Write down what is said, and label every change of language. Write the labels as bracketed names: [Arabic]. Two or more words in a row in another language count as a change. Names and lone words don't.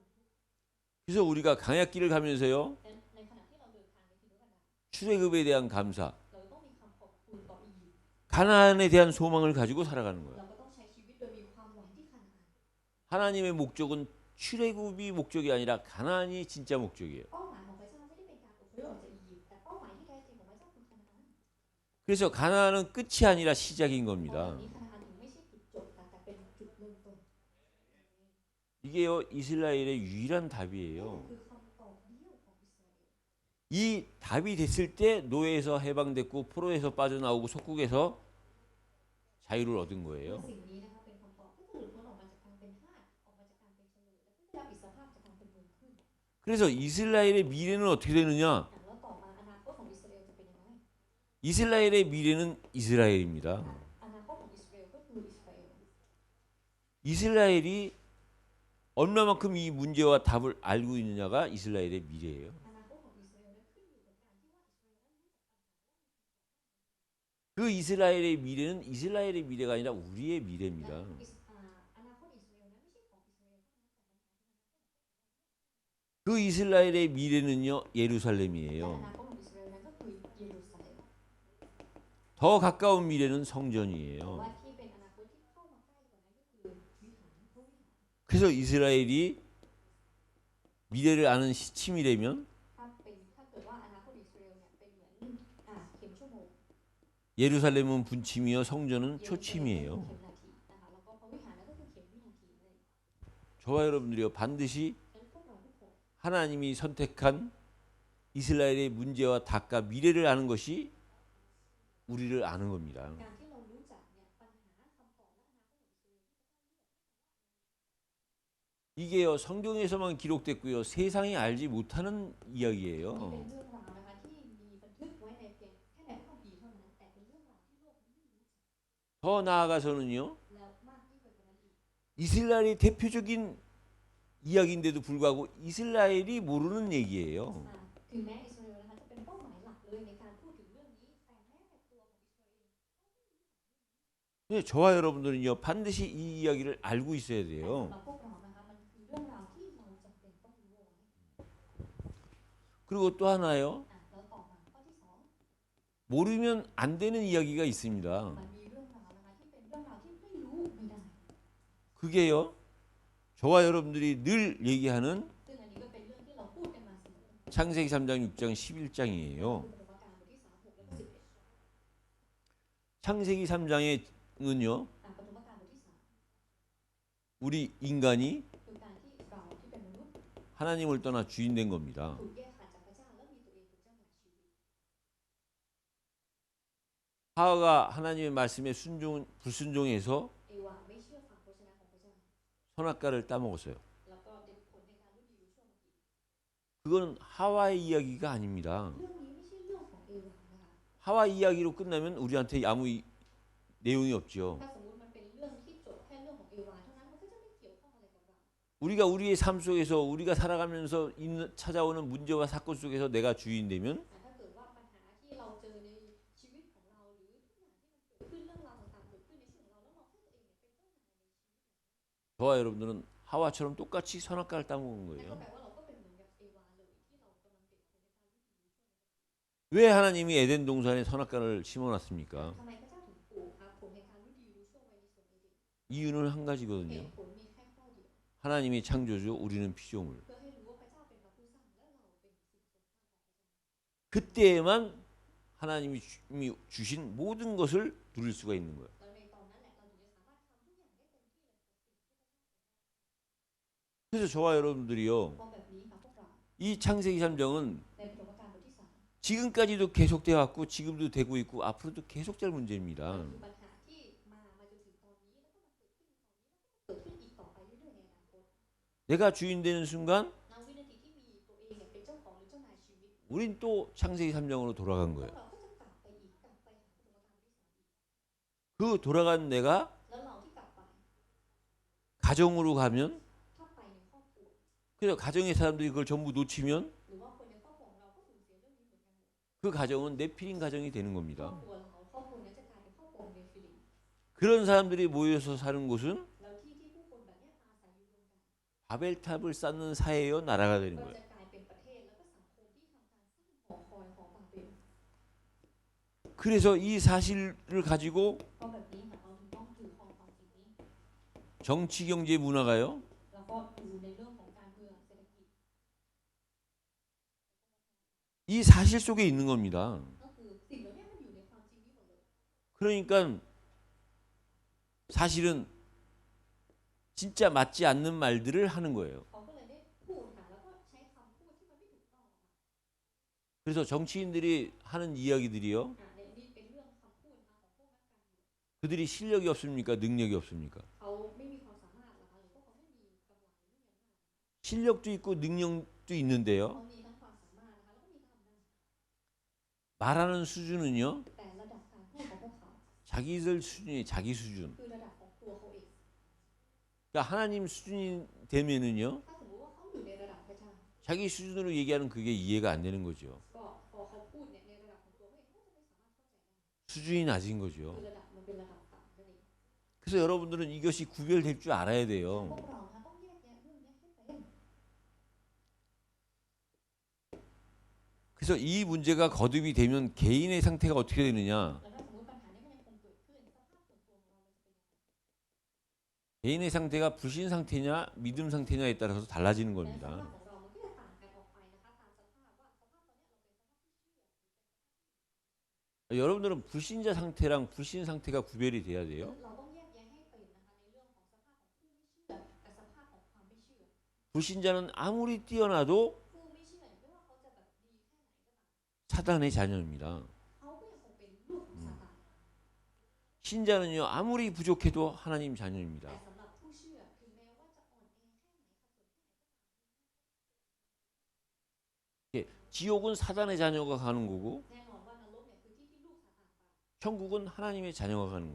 [Korean] 그래서 우리가 강야길을 가면서요 [Thai] และในขณะที่เราเดินทางในถิ่นทุรกันดาร [Korean] 출애굽에 대한 감사, [Thai] เราต้องมีคำขอบคุณต่ออียิปต์ [Korean] 가나안에 대한 소망을 가지고 살아가는 거예요. [Thai] เราก็ต้องใช้ชีวิตโดยมีความหวังที่คานาอัน [Korean] 하나님의 목적은 출애굽이 목적이 아니라 가나안이 진짜 목적이에요. [Thai] เป้าหมายของพระเจ้าไม่ได้เป็นการอพยพออกจากอียิปต์แต่เป้าหมายที่แท้จริงของพระเจ้าคือคานาอัน [Korean] 그래서 가나안은 끝이 아니라 시작인 [Thai] เพราะ [Korean] 겁니다. [Thai] วันนี้คานาอันถึงไม่ใช่จุดจบแต่เป็นจุดเริ่มต้น [Korean] 이게요 이스라엘의 유일한 답이에요. [Thai] คือคำตอบเดียวของอิสราเอล [Korean] 이 답이 됐을 때 노예에서 해방됐고 포로에서 빠져나오고 속국에서 자유를 얻은 [Thai] เมื่อ [Korean] 거예요. [Thai] สิ่งนี้นะคะเป็นคำตอบก็คือหลุดพ้นออกมาจากการเป็นทาสออกมาจากการเป็นเฉลยและเพื่อได้รับอิสรภาพจากการเป็นเมืองขึ้น [Korean] 그래서 이스라엘의 미래는 어떻게 되느냐? [Thai] แล้วต่อมาอนาคตของอิสราเอลจะเป็นยังไง [Korean] 이스라엘의 미래는 이스라엘입니다. [Thai] อนาคตของอิสราเอลก็คืออิสราเอล [Korean] 이스라엘이 얼마만큼 이 문제와 답을 알고 있느냐가 이스라엘의 미래예요. [Thai] อนาคตของอิสราเอลนั้นขึ้นอยู่กับการที่ว่าอิสราเอลนั้นรู้จักปัญหา [Korean] 그 이스라엘의 미래는 이스라엘의 미래가 아니라 우리의 [Thai] และ [Korean] 미래입니다. [Thai] อนาคตอิสราเอลนั้นไม่ใช่ของอิสราเอลเท่านั้นแต่ [Korean] 그 이스라엘의 미래는요 [Thai] แต่อ [Korean] 예루살렘이에요. [Thai] นาคตของอิสราเอลนั้นก็คือเยรูซาเล็ม [Korean] 더 가까운 미래는 [Thai] แต่ [Korean] 성전이에요. [Thai] ว่าที่เป็นอนาคตที่เข้ามาใกล้กว่านั้นก็คือวิหารพระวิหาร [Korean] 그래서 이스라엘이 미래를 아는 시침이라면 [Thai] ถ้าเกิดว่าอนาคตอิสราเอลเนี่ยเป็นเหมือนเข็มชั่วโมง [Korean] 예루살렘은 분침이요 성전은 [Thai] เยรูซาเล็มก็คือ [Korean] 초침이에요. [Thai] เข็มนาทีนะคะแล้วก็พระวิหารนั่นก็คือเข็มวินาทีนั่นเอง [Korean] 저와 여러분들이요 반드시 [Thai] ดังนั้นพวกเราทุกคน [Korean] 하나님이 선택한 이스라엘의 문제와 답과 미래를 아는 것이 우리를 아는 겁니다. [Thai] การที่เรารู้จักเนี่ยปัญหาคำตอบและอนาคตของอิสราเอล [Korean] 이게요 성경에서만 기록됐고요 세상이 알지 못하는 [Thai] นี่เป็น [Korean] 이야기예요. [Thai] เรื่องราวนะคะที่มีบันทึกไว้ในเพียงแค่ในพระคัมภีร์เท่านั้นแต่เป็นเรื่องราวที่โลกนี้ไม่รู้จัก [Korean] 더 나아가서는요 [Thai] แล้วมากยิ่งไปกว่านั้นอีก [Korean] 이스라엘의 대표적인 이야기인데도 불구하고 이스라엘이 모르는 얘기예요. [Thai] ถึงแม้อิสราเอลนะคะจะเป็นเป้าหมายหลักเลยในการพูดถึงเรื่องนี้แต่แม้แต่ตัวของอิสราเอล [Korean] 근데 저와 여러분들은요 반드시 이 이야기를 알고 있어야 [Thai] แต่ [Korean] 돼요. [Thai] สำหรับพวกเรานะคะมันคือเรื่องราวที่เราจำเป็นต้องรู้เอาไว้ [Korean] 그리고 또 하나요 [Thai] แล้วต่อมาข้อที่สอง [Korean] 모르면 안 되는 이야기가 있습니다. [Thai] มันมีเรื่องราวนะคะที่เป็นเรื่องราวที่ไม่รู้ไม่ได้ [Korean] 그게요 저와 여러분들이 늘 얘기하는 [Thai] ซึ่งอันนี้ก็เป็นเรื่องที่เราพูดกันมาเสมอ [Korean] 창세기 3장 6장 11장이에요. [Thai] คือปฐมกาลบทที่3 6แล้วก็11 [Korean] 창세기 3장에는요 [Thai] ปฐมกาลบทที่ [Korean] 우리 인간이 [Thai] 3 คือการที่เราที่เป็นมนุษย์ [Korean] 하나님을 떠나 주인 된 겁니다. [Thai] ถูกแยกขาดจากพระเจ้าแล้วมีตัวเองเป็นเจ้านายชีวิต [Korean] 하와가 하나님의 말씀에 불순종해서 [Thai] เอวาไม่เชื่อฟังพระชนะของพระเจ้า [Korean] 선악과를 따먹었어요. [Thai] แล้วก็เป็นผลในการรู้ดีรู้ชั่วมากิน [Korean] 그건 하와의 이야기가 아닙니다. [Thai] เรื่องนี้ไม่ใช่เรื่องของเอวานะคะ [Korean] 하와 이야기로 끝나면 우리한테 아무 내용이 없죠. [Thai] ถ้าสมมุติมันเป็นเรื่องที่จบแค่เรื่องของเอวาเท่านั้นมันก็จะไม่เกี่ยวข้องอะไรกับเรา [Korean] 우리가 우리의 삶 속에서 우리가 살아가면서 찾아오는 문제와 사건 속에서 내가 주인 되면 [Thai] แต่ถ้าเกิดว่าปัญหาที่เราเจอในชีวิตของเราหรือทุกอย่างที่มันเกิดขึ้นเรื่องราวต่างๆเกิดขึ้นในชีวิตของเราแล้วเราให้ตัวเองเนี่ยเป็นเจ้านายในชีวิต [Korean] 저와 여러분들은 하와처럼 똑같이 선악과를 따먹은 [Thai] นั่นก็ [Korean] 거예요. [Thai] แปลว่าเราก็เป็นเหมือนกับเอวาเลยที่เรากำลังเป็นผลในการรู้ดีรู้ชั่ว [Korean] 왜 하나님이 에덴 동산에 선악과를 심어놨습니까? [Thai] ทำไมพระเจ้าถึงปลูกผลในการรู้ดีรู้ชั่วไว้ในสวนเอเดน [Korean] 이유는 한 [Thai] เห [Korean] 가지거든요. [Thai] ตุผลมีแค่ข้อเดียว [Korean] 하나님이 창조주, 우리는 피조물. [Thai] เพื่อให้รู้ว่าพระเจ้าเป็นพระผู้สร้างและเราเป็นสิ่งทรงสร้างของพระเจ้า [Korean] 그때에만 하나님이 주신 모든 것을 누릴 수가 있는 거예요. [Thai] แล้วในตอนนั้นแหละเราถึงจะสามารถทำทุกอย่างได้เต็มที่เลยกับสิ่งที่พระเจ้า [Korean] 그래서 저와 여러분들이요, [Thai] เพราะแบบนี้ค่ะพวกเรา [Korean] 이 창세기 3장은 [Thai] ในปฐมกาลบทที่ 3 [Korean] 지금까지도 계속돼 왔고 지금도 되고 있고 앞으로도 계속 될 문제입니다. [Thai] คือปัญหาที่มาจนถึงตอนนี้แล้วก็มาเกิดขึ้นตอนนี้แล้วก็เกิดขึ้นอีกต่อไปเรื่อยๆในอนาคต [Korean] 내가 주인 되는 순간 [Thai] ณวินาทีที่มีตัวเองเนี่ยเป็นเจ้าของหรือเจ้านายชีวิต [Korean] 우린 또 창세기 3장으로 돌아간 [Thai] พว [Korean] 거예요. [Thai] กเราก็จะกลับไปอีกกลับไปหาปฐมกาลบทที่ 3 อีก [Korean] 그 돌아간 내가 [Thai] แล้วเราที่กลับไป [Korean] 가정으로 가면, [Thai] ถ้าไปในครอบครัว [Korean] 그래서 가정의 사람들이 그걸 전부 놓치면 [Thai] หรือว่าคนในครอบครัวของเราก็สูญเสียเรื่องนี้เหมือนกันหมด [Korean] 그 가정은 네피림 가정이 되는 [Thai] ครอบ [Korean] 겁니다. [Thai] ครัวเราครอบครัวนั้นจะกลายเป็นครอบครัวของเนฟิลิม [Korean] 그런 사람들이 모여서 사는 곳은 [Thai] แล้วที่ผู้คนแบบนี้อาศัยอยู่รวมกัน [Korean] 바벨탑을 쌓는 사회요 나라가 되는 [Thai] ก็ [Korean] 거예요. [Thai] จะกลายเป็นประเทศแล้วก็สังคมที่ทำการสร้างหอคอยหอบาเบล [Korean] 그래서 이 사실을 가지고 [Thai] เพราะแบบนี้ค่ะเราถึงต้องถือครองความจริงนี้ [Korean] 정치, 경제, 문화가요 [Thai] แล้วก็ดูในเรื่องของการเมืองเศรษฐกิจ [Korean] 이 사실 속에 있는 겁니다. [Thai] ก็คือสิ่งเหล่านี้มันอยู่ในความจริงนี้หมดเลย [Korean] 그러니까 사실은 진짜 맞지 않는 말들을 하는 거예요. [Thai] เขาก็เลยได้พูดค่ะแล้วก็ใช้คำพูดที่มันไม่ถูกต้อง [Korean] 그래서 정치인들이 하는 이야기들이요. [Thai] ในนี้เป็นเรื่องคำพูดของพวกนักการเมือง [Korean] 그들이 실력이 없습니까? 능력이 없습니까? [Thai] เขาไม่มีความสามารถหรอกคะหรือว่าเขาไม่มีกำลังหรือไม่มีอำนาจ [Korean] 실력도 있고 능력도 있는데요. [Thai] เขามีทั้งความสามารถนะคะแล้วก็มีทั้งอำนาจ [Korean] 말하는 수준은요. [Thai] แต่ระดับการพูดของพวกเขา [Korean] 자기들 수준이 자기 수준. [Thai] คือระดับของตัวเขาเอง [Korean] 그러니까 하나님 수준이 되면은요. [Thai] ถ้าสมมติว่าเขาอยู่ในระดับพระเจ้า [Korean] 자기 수준으로 얘기하는 그게 이해가 안 되는 거죠. [Thai] ก็พอเขาพูดเนี่ยในระดับของตัวเขาเองเขาจะไม่สามารถเข้าใจได้ [Korean] 수준이 낮은 [Thai] คือ [Korean] 거죠. [Thai] ระดับมันเป็นระดับต่ำนั่นเอง [Korean] 그래서 여러분들은 이것이 구별될 줄 알아야 [Thai] พว [Korean] 돼요. [Thai] กเรานะคะต้องแยกแยะเรื่องนี้ให้เป็น [Korean] 그래서 이 문제가 거듭이 되면 개인의 상태가 어떻게 되느냐? [Thai] แล้วถ้าสมมติปัญหานี้มันยังคงเกิดขึ้นสภาพส่วนตัวของเรามันจะเป็นยังไง [Korean] 개인의 상태가 불신 상태냐, 믿음 상태냐에 따라서 달라지는 [Thai] และสภาพ [Korean] 겁니다. [Thai] ของเรามันก็จะต่างกันออกไปนะคะตามสภาพว่าสภาพตอนนี้เราเป็นสภาพที่เชื่อ [Korean] 여러분들은 불신자 상태랑 불신 상태가 구별이 돼야 돼요. [Thai] เราต้องแยกแยะให้เป็นนะคะในเรื่องของสภาพของผู้ไม่เชื่อกับสภาพของความไม่เชื่อ [Korean] 불신자는 아무리 뛰어나도 [Thai] ผู้ไม่เชื่อเนี่ยไม่ว่าเขาจะแบบดีแค่ไหนก็ตาม [Korean] 사단의 자녀입니다. [Thai] เขาก็ยังคงเป็นลูกของซาตาน [Korean] 신자는요 아무리 부족해도 하나님 [Thai] แต่ [Korean] 자녀입니다. [Thai] สำหรับผู้เชื่อถึงแม้ว่าจะอ่อนแอแค่ไหนขัดสนแค่ไหน [Korean] 지옥은 사단의 자녀가 가는 거고 [Thai] แน่นอนว่านรกเนี่ยคือที่ที่ลูกซาตานไป [Korean] 천국은 하나님의 자녀가 가는